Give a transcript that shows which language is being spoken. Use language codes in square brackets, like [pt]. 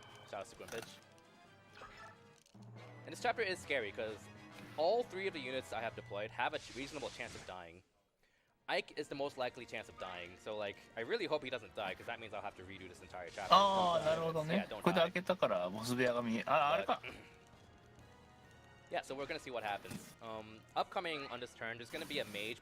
[en] Shout out to Gwimpage. And this chapter is scary because all 3 of the units I have deployed have a reasonable chance of dying. Ike is the most likely chance of dying, so like, I really hope he doesn't die because that means I'll have to redo this entire chapter. [ja] ああ、なるほどね。これで開けたからボス部屋が見え、あれか。 [en] Yeah, so we're gonna see what happens. Upcoming on this turn, there's gonna be a mage